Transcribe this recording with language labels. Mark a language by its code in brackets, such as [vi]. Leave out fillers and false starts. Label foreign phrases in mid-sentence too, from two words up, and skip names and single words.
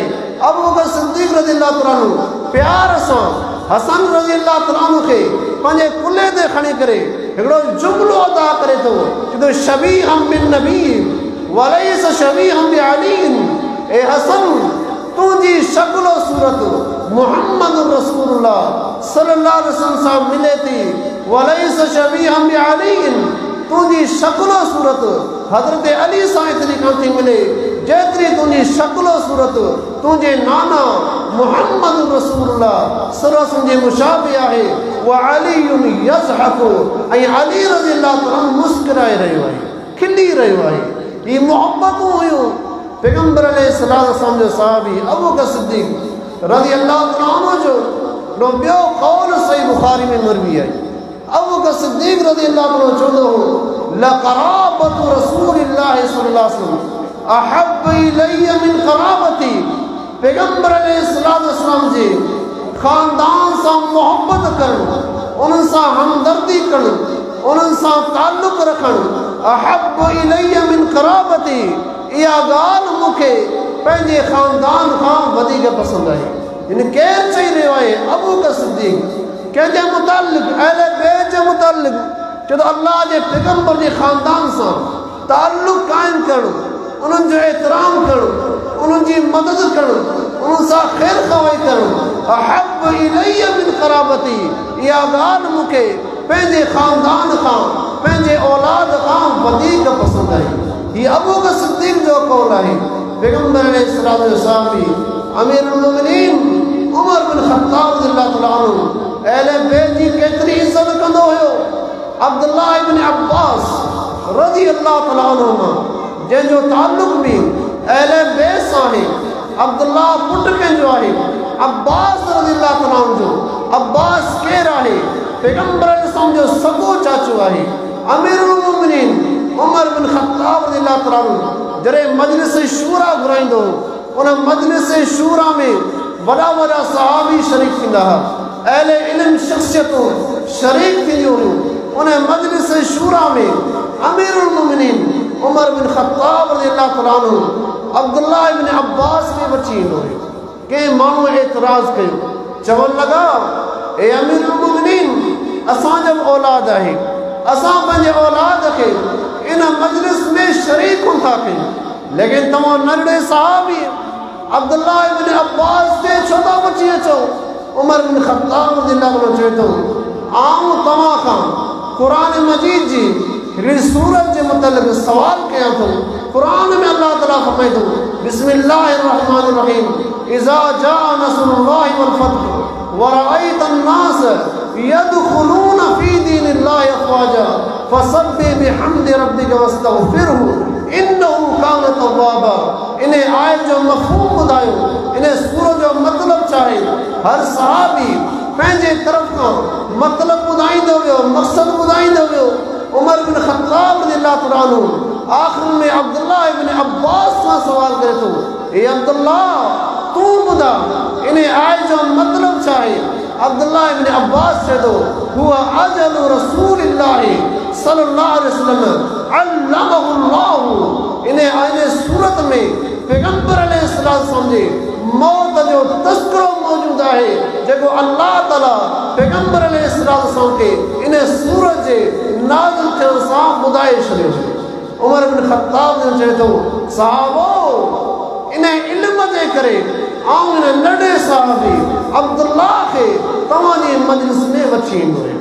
[sd] अबू बकर सिद्दीक़ [ar] رضي الله تعالى عنه [sd] प्यार सां हसन [ar] رضي الله تعالى عنه [sd] खे पंहिंजे कुल्हे ते खणी करे हिकिड़ो जुमिलो अदा करे थो कि [ar] شبيه بالنبي وليس شبيه بعلي. [sd] ए हसन, तुंहिंजी शक्ल सूरत मुहम्मद रसूलुल्लाह [ar] صلى الله عليه وسلم [sd] सां मिले थी। [ar] وليس شبيه بعلي, [sd] तुंहिंजी शक्ल सूरत हज़रत अली सां एतिरी कान थी मिले जेतिरी तुंहिंजी शक्ल सूरत तुंहिंजे नाना मुहम्मद रसूलुल्लाह [ar] صلى الله عليه وسلم [sd] जे मुशाबि आहे। [ar] وعلي يضحك, [sd] ऐं अली [ar] رضي الله تعالى [sd] मुस्कुराए रहियो आहे, खिली रहियो आहे। ही मोहबतूं हुयूं। पैगंबर अलैहिस्सलाम जो सहाबी अबू बकर सिद्दीक़ [ar] رضي الله تعالى عنه [sd] जो ॿियो क़ौल सही बुखारी में मरवी आहे। अबू बकर सिद्दीक़ [ar] رضي الله تعالى [sd] चवंदो हो [ar] لقرابة رسول الله صلى الله عليه وسلم أحب إلي من قرابتي. [sd] पैगंबर अलैहिस्सलाम जे ख़ानदान सां मोहब्बत करणु, उन्हनि सां हमदर्दी करणु, उन्हनि सां ताल्लुक़ रखणु [ar] أحب إلي من قرابتي, [sd] इहा ॻाल्हि मूंखे पंहिंजे ख़ानदान खां वधीक पसंदि आहे। हिन केरु चई रहियो आहे? अबू बकर सिद्दीक़ कंहिंजे मुतालिक़ अहले बैत जे मुतालिक़ छो त अल्लाह जे पैगंबर जे ख़ानदान सां ताल्लुक़ क़ाइमु करणु, उन्हनि जो एतिराम करणु, उन्हनि जी मदद करणु, उन्हनि सां ख़ैर ख़वाई करणु [ar] أحب إلي من قرابتي, [sd] इहा ॻाल्हि मूंखे पंहिंजे ख़ानदान खां, पंहिंजे औलाद खां वधीक पसंदि आहे। हीअ अबू बकर सिद्दीक़ जो क़ौल आहे। पैगंबर अलैहिस्सलाम जो सहाबी अमीरुल मोमिनीन उमर बिन ख़त्ताब [ar] رضي الله تعالى عنه [sd] अहले बैत जी केतिरी इज़त कंदो हुयो। अब्दुल्लाह इब्न अब्बास [ar] رضي الله تعالى عنهما [sd] जंहिंजो ताल्लुक़ बि अहले बैत सां आहे। अब्दुल्लाह पुटु कंहिंजो आहे? अब्बास [ar] رضي الله تعالى عنه [sd] जो। अब्बास केरु आहे? पैगंबर अलैहिस्सलाम जो सॻो चाचो आहे। अमीरुल मोमिनीन उमर बिन ख़त्ताब [ar] رضي الله تعالى عنه [sd] जॾहिं मजलिस शूरा घुराईंदो, उन मजलिस शूरा में वॾा वॾा सहाबी शरीक थींदा हुआ, अहले इल्म शख़्सियतूं शरीक थींदियूं हुयूं। उन मजलिस शूरा में अमीरुल मोमिनीन उमर बिन ख़त्ताब [ar] رضي الله تعالى عنه [sd] अब्दुल्लाह इब्न अब्बास खे वठी ईंदो हुयो। कंहिं माण्हू एतिराज़ कयो, चवणु लॻा ए अमीरुल मोमिनीन, असांजो औलाद आहे, असां पंहिंजे औलाद खे इन मजलिस में शरीक कोन था कयूं, लेकिन तव्हां नंढड़े सहाबी अब्दुल्लाह इब्न अब्बास खे छो था वठी अचो? उमर बिन ख़त्ताब [ar] رضي الله عنه [sd] चवे थो, आऊं तव्हां खां क़ुरान मजीद जी हिकिड़ी सूरत जे मुतलिक़ सवाल कयां थो। क़ुरान में अल्लाह ताला फरमाए थो [ar] بسم الله الرحمن الرحيم إذا جاء نصر الله والفتح ورأيت الناس يدخلون في دين الله أفواجا فسبح بحمد ربك واستغفره إنه كان توابا. [sd] इन्हें आयत जो मफ़हूम ॿुधायो, इन्हें सूरत जो मतिलबु छा आहे। हर सहाबी पंहिंजे तरफ़ खां मतिलबु ॿुधाईंदो वियो, मक़सदु ॿुधाईंदो वियो। उमर बिन ख़त्ताब [ar] رضي الله تعالى عنه [sd] आख़िर में अब्दुल्लाह इब्न अब्बास खां सवाल करे थो, हे अब्दुल्लाह तूं ॿुधा इन आयत जो मतिलबु छा आहे। अब्दुल्लाह इब्न अब्बास चए थो [ar] هو أجل رسول الله صلى الله عليه وسلم أعلمه الله. [sd] इन सूरत में पैगंबर अलैहिस्सलाम जे मौत जो तस्करो मौजूद आहे जेको अल्लाह ताला पैगंबर अलैहिस्सलाम खे इन सूरत जे नाज़िल थियण सां ॿुधाए छॾियो। उमर बिन ख़त्ताब चए थो सहाबो इन इल्म जे करे आऊं इन नंढे साहबी अब्दुल्लाह खे तव्हांजी मजलिस में वठी ईंदो आहियां।